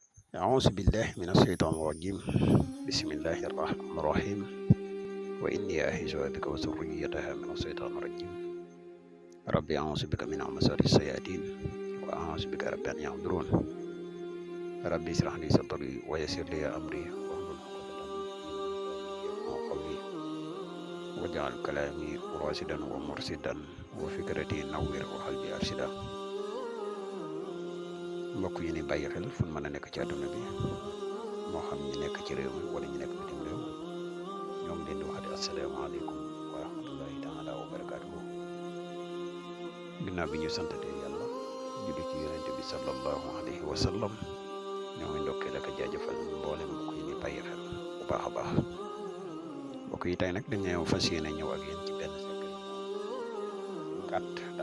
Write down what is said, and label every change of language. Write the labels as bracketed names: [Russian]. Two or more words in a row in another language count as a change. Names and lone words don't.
[Arabic] أعوذ بالله من الشيطان الرجيم بسم الله الرحمن الرحيم وإني أعيذها بك وذريتها من الشيطان الرجيم ربي أعوذ بك من همزات الشياطين وأعوذ بك رب أن يحضرون ربي اشرح لي صدري ويسر لي أمري قولي واجعل كلامي راشدا ومرشدا وفكرتي نوّر وقلبي أرشدا [Wolof] mbokk yi ni bàyyi xel fu mën a nekk ci àdduna bi moo xam ñi nekk ci réew mi wala ñi nekk bitim réew ñoom leen di waxati [Arabic] السلام عليكم ورحمة الله تعالى وبركاته [Wolof] ginnaaw bi ñu santatee yàlla julli ci yonente bi [Arabic] صلى الله عليه وسلم [Wolof] ñoo ngi ndokkee la ko jaajëfal mboolem mbokk yi ni bàyyi xel bu baax a baax mbokk yi tey nag dañu fas yéene ñëw ak yéen ci benn secret gàtt daa